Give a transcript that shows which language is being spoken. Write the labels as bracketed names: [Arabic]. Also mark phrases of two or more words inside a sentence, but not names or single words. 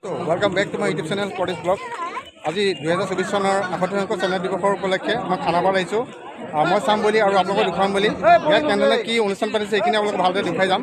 [English] Welcome back to my YouTube channel Paresh Blog. [Assamese] आज 2024 চনৰ 68 স্বাধীনতা দিৱসৰ উপলক্ষে মই খানাপাৰা আহিছোঁ। মই চাম বুলি আৰু আপোনালোকক দেখুৱাম বুলি ইয়াত কেনেদৰে কি অনুষ্ঠান পাতিছে এইখিনি আপোনালোকক ভালদৰে দেখুৱাই যাম।